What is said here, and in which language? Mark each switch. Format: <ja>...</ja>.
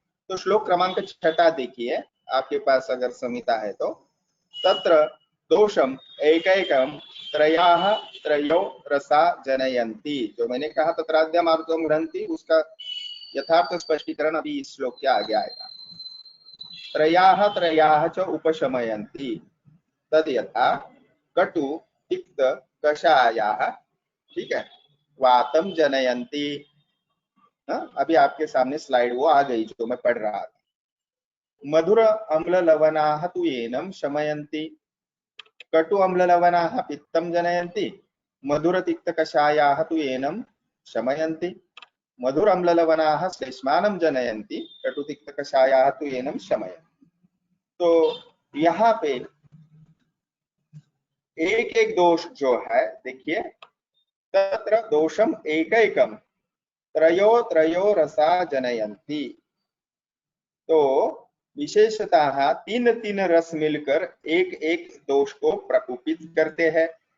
<hi>तो श्लोक क्रमांक 6 देखिए, आपके पास अगर संहिता है तो।</hi> <sa>तत्र दोषम एकैकम त्रयाः त्रयो रसा जनयन्ति,</sa> <hi>जो मैंने कहा</hi> <sa>तत्राद्यमार्गम ग्रंथि,</sa> <hi>उसका यथार्थ स्पष्टीकरण अभी इस श्लोक के आगे आएगा।</hi> <sa>त्रयाः त्रयाः च उपशमयन्ति तद यथा कटु तिक्त कषायाः,</sa> <hi>ठीक है,</hi> <sa>वातम जनयन्ति।</sa> <hi>अभी आपके सामने स्लाइड वो आ गई जो मैं पढ़ रहा था।</hi> <sa>मधुर अम्ल लवणाः तु एनम शमयन्ति, कटु अम्ल लवणाः पित्तम जनयन्ति, मधुर तिक्त कषायाः तु एनम शमयन्ति, मधुर अम्ल लवणाः श्लेष्मानं जनयन्ति, कटु तिक्त कषायाः तु एनम शमयन्ति।</sa> <hi>तो यहाँ पे एक एक दोष जो है देखिए,</hi> <sa>तत्र दोषम एकैकम त्रयो त्रयो रसा जनयन्ति,</sa> <hi>तो विशेषतः तीन तीन रस मिलकर एक एक दोष को प्रकोपित करते हैं।</hi>